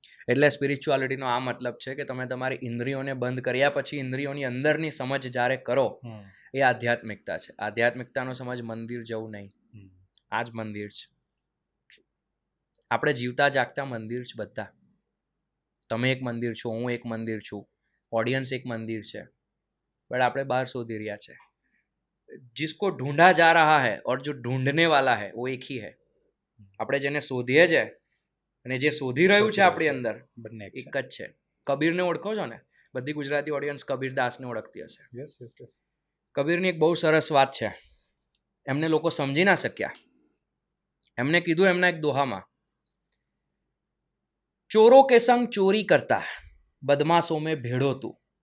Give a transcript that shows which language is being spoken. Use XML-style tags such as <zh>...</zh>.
<gu>એટલે સ્પિરિચ્યુઆલિટીનો આ મતલબ છે કે તમે તમારી ઇન્દ્રિયોને બંધ કર્યા પછી ઇન્દ્રિયોની અંદરની સમજ જ્યારે કરો, એ આધ્યાત્મિકતા છે. આધ્યાત્મિકતાનો સમજ મંદિર જવું નહીં, આ જ મંદિર છે. આપણે જીવતા જાગતા મંદિર છે બધા. તમે એક મંદિર છો, હું એક મંદિર છું, ઓડિયન્સ એક મંદિર છે, બટ આપણે બહાર શોધી રહ્યા છે.</gu> <hi>जिसको ढूंढा जा रहा है और जो ढूंढने वाला है वो एक ही है.</hi> <gu>આપણે જેને શોધીએ છે અને જે શોધી રહ્યું છે આપણી અંદર બંને એક જ છે. કબીરને ઓળખો છો ને? બધી ગુજરાતી ઓડિયન્સ કબીરદાસને ઓળખતી હશે. કબીરની એક બહુ સરસ વાત છે, એમને લોકો સમજી ના શક્યા. એમને કીધું એમના એક દોહામાં,</gu> <hi>ચોરો કે સંગ ચોરી કરતા બદમાશો મેં ભેડો તું.</hi>